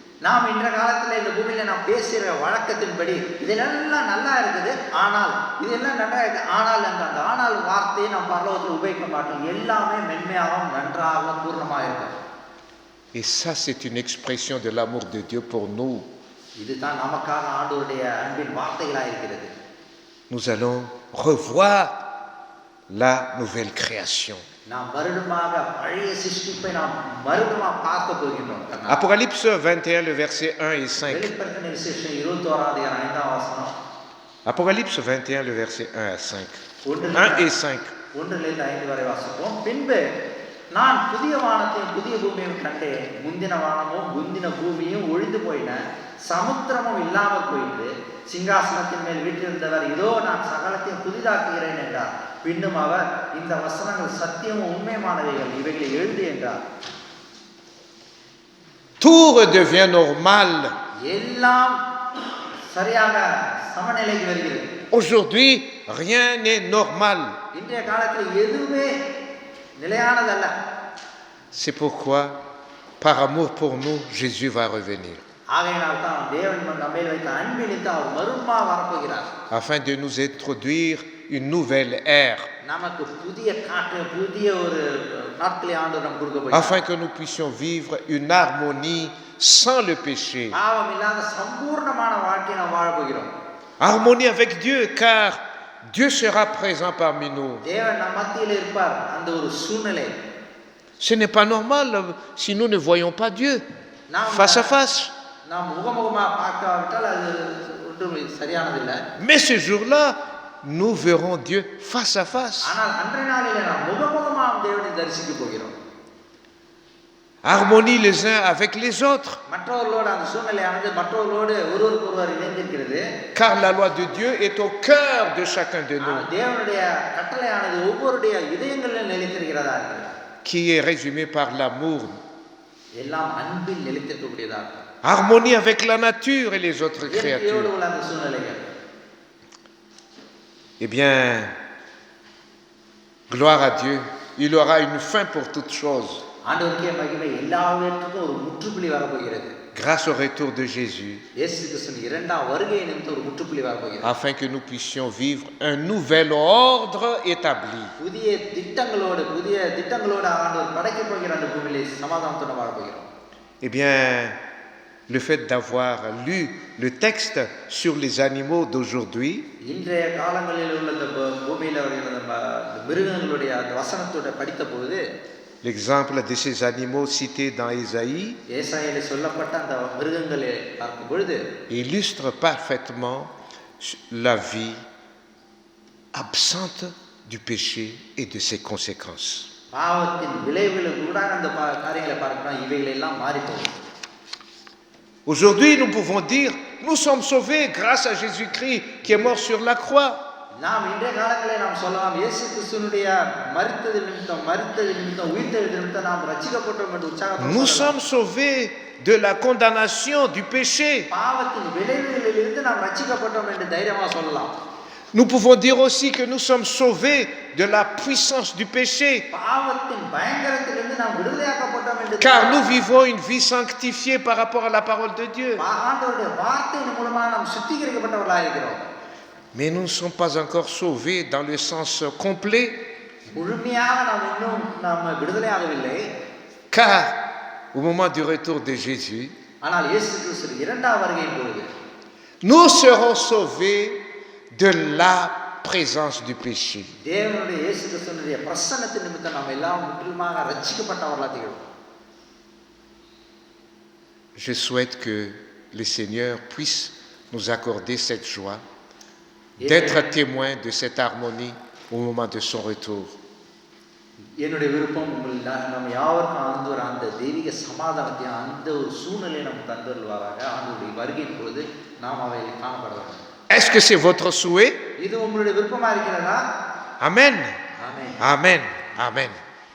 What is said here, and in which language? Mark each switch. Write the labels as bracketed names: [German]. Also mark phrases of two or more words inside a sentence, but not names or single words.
[Tamil] நாம் இந்த காலத்துல இந்த பூமியில நாம் பேசுற வழக்கத்தின்படி இதெல்லாம் நல்லா இருக்குது, ஆனால் இதெல்லாம் நல்லா இருக்கு, ஆனால் அந்த ஆனால் வார்த்தையை நாம் பரலோகத்தில் உபயோகிக்க மாட்டோம். எல்லாமே மென்மையாகவும் நன்றாகவும் பூர்ணமாக இருக்கும். [French] Et ça c'est une expression de l'amour de Dieu pour nous. [Tamil] இதுதான் நமக்காக ஆண்டவருடைய அன்பின் வார்த்தைகளாக இருக்கிறது. [French] Nous allons revoir la nouvelle création. [Tamil] நாம் மறுபடியும் பழைய சிருஷ்டிப்பை நாம் மறுபடியும் பார்க்க போகின்றோம். [French] Apocalypse 21 le verset 1 et 5. [Tamil] வெளிப்படுத்தின விசேஷம் 21ஆம் அதிகாரம் 5ஆம் வசனம். [French] Apocalypse 21 le verset 1 à 5. 1 et 5. [Tamil] 1லிருந்து 5 வரை வாசிப்போம். பின்பு நான் புதிய வானத்தையும் புதிய பூமியையும் கண்டேன். முந்தின வானமும் முந்தின பூமியும் ஒழிந்து போயின, சமுத்திரமும் இல்லாமல் போயிட்டு சிங்காசனத்தின் மேல் வீற்றிருந்தவர் இதோ நான் சகலத்தையும் புதிதாக்குகிறேன் என்றார். பின்னும் அவர் இந்த வசனங்கள் சத்தியமும் உண்மையானவைகள், இவைகளை எழுது என்றார். [French] Tout redevient normal. [Tamil] எல்லாம் சரியாக சமநிலைக்கு வருகிறது. [French] Aujourd'hui, rien n'est normal. [Tamil] இன்றைய காலத்தில் எதுவுமே நிலையானதல்ல. [French] C'est pourquoi, par amour pour nous, Jésus va revenir. [Tamil] ஆகையினால் தான் தேவன் நம்ம மேல் வைத்த அன்பினித்து அவர் மறுமா வரப்போகிறார். [French] Afin de nous introduire une nouvelle ère. [Tamil] நமக்கு புதிய காற்று, புதிய ஒரு நாட்களை ஆண்டு நமக்கு கொடுக்க போகிறார். [French] Afin que nous puissions vivre une harmonie sans le péché. [Tamil] பாவம் இல்லாத சம்பூர்ணமான வாழ்க்கையை நாம் வாழ போகிறோம். [French] Harmonie avec Dieu, car Dieu sera présent parmi nous. [Tamil] தேவன் நம் மத்தியில் இருப்பார். அந்த ஒரு சூழ்நிலை. [French] Ce n'est pas normal si nous ne voyons pas Dieu face à face. [Tamil] நாம் முகமுகமா பார்க்காவிட்டால் அது ஒன்றும் சரியானதில்லை. [French] Mais ce jour-là, nous verrons Dieu face à face. [Tamil] ஆனால் அன்றைய நாளிலே நாம் முகமுகமாக தேவனை தரிசிக்க போகிறோம். [French] Harmonie les uns avec les autres. [Tamil] மற்றவர்களோடு அந்த சூழ்நிலையானது மற்றவர்களோடு ஒருவருக்கொருவர் இணைந்திருக்கிறது. [French] Car la loi de Dieu est au cœur de chacun de nous. [Tamil] தேவனுடைய கட்டளையானது ஒவ்வொருடைய இதயங்களில் நிலைத்திருக்கிறதா இருக்கிறது. [French] Qui est résumé par l'amour. [Tamil] எல்லாம் அன்பில் நிலைத்திருக்கக்கூடியதா. [French] Harmonie avec la nature et les autres créatures. [Tamil] அந்த சூழ்நிலைகள். [French] Eh bien, gloire à Dieu, il aura une fin pour toutes choses. [Tamil] ஆண்டவருக்கே மகிமை. எல்லாவற்றுக்கும் ஒரு முற்றுப்புள்ளி வரப்போகிறது. [French] Grâce au retour de Jésus. [Tamil] இயேசு கிறிஸ்துவின் இரண்டாம் வருகை நிமித்தம் ஒரு முற்றுப்புள்ளி வரப்போகிறது. [French] Afin que nous puissions vivre un nouvel ordre établi. [Tamil] புதிய திட்டங்களோடு ஆண்டவர் படைக்கப் போகிற அந்த பூமியிலே சமாதானத்தோடு வாழ போகிறோம். [French] Eh bien, le fait d'avoir lu le texte sur les animaux d'aujourd'hui, [Tamil] இன்றைய காலங்களில் உள்ள இந்த பூமியில் வருகிற மிருகங்களுடைய அந்த வசனத்தோட படித்த பொழுது, [French] l'exemple de ces animaux cités dans Ésaïe [Tamil] ஏசாயாவில் சொல்லப்பட்ட அந்த மிருகங்களை பார்க்கும் பொழுது [French] illustre parfaitement la vie absente du péché et de ses conséquences. [Tamil] பாவத்தின் விளைவுகளுக்கு கூட அந்த காரியங்களை பார்க்கிறோம். இவைகள் எல்லாம் மாறி போகும். [French] Aujourd'hui, nous pouvons dire, nous sommes sauvés grâce à Jésus-Christ qui est mort sur la croix. [Tamil] நாம் இன்றைய காலங்களில் நாம் சொல்லலாம், இயேசு கிறிஸ்துவினுடைய மரித்தது நிமித்தம் உயிர்த்தெழுதல் நிமித்தம் நாம் ரட்சிக்கப்பட்டோம் என்று உற்சாகத்தோடு [French] Nous sommes sauvés de la condamnation du péché. [Tamil] பாவத்தின் விளைவுகளிலிருந்து நாம் ரட்சிக்கப்பட்டோம் என்று தைரியமாக சொல்லலாம். [French] Nous pouvons dire aussi que nous sommes sauvés de la puissance du péché. [Tamil] பாவத்தின் பயங்கரத்திலிருந்து நாம் விடுதலையாக்கப்பட்டோம் என்று. [French] Car nous vivons une vie sanctifiée par rapport à la parole de Dieu. [Tamil] ஆண்டவருடைய வார்த்தையின் மூலமாக நாம் சுத்திகரிக்கப்பட்டவர்களாக இருக்கிறோம். [French] Mais nous ne sommes pas encore sauvés dans le sens complet. Car au moment du retour de Jésus, nous serons sauvés de la présence du péché. Je souhaite que le Seigneur puisse nous accorder cette joie d'être témoin de cette harmonie au moment de son retour. [Tamil] என்னுடைய விருப்பம் நம்ம யாவருக்கும் ஆண்டவர் அந்த தெய்வீக சமாதானத்தை அந்த ஒரு சூழ்நிலையை நமக்கு தந்தருள்வாராக. ஆண்டவருடைய வருகையின் பொழுது நாம் அவைகளை காணப்படலாம். [French] Est-ce que c'est votre souhait? [Tamil] இது உங்களுடைய விருப்பமா இருக்கிறதா? Amen. Amen. Amen. Amen.